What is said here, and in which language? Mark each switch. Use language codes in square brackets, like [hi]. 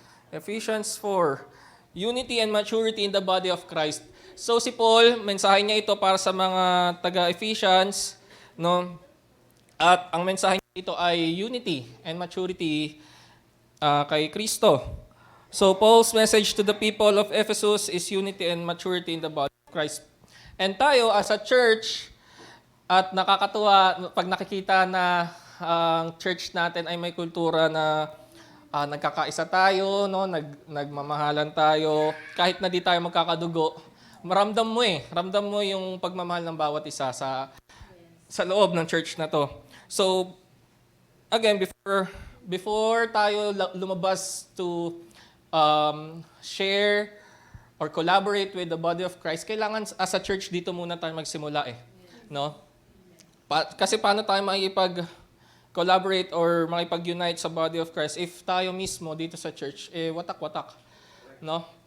[en] Ephesians 4, Unity and Maturity in the Body of Christ. [tl] So si Paul, mensahe niya ito para sa mga taga-Ephesians no? At ang mensahe ito ay unity and maturity kay Kristo. [en] So Paul's message to the people of Ephesus is unity and maturity in the body of Christ. [tl] And tayo as a church, at nakakatuwa pag nakikita na ang church natin ay may kultura na nagkakaisa tayo, no? Nagmamahalan tayo, kahit na di tayo magkakadugo. Ramdam mo yung pagmamahal ng bawat isa sa loob ng church na to. So, again, before tayo lumabas [en] to share or collaborate with the body of Christ, [tl] kailangan as a church dito muna tayo magsimula no? Kasi paano tayo makikipag-collaborate or makipag-unite sa body of Christ if tayo mismo dito sa church watak-watak, no?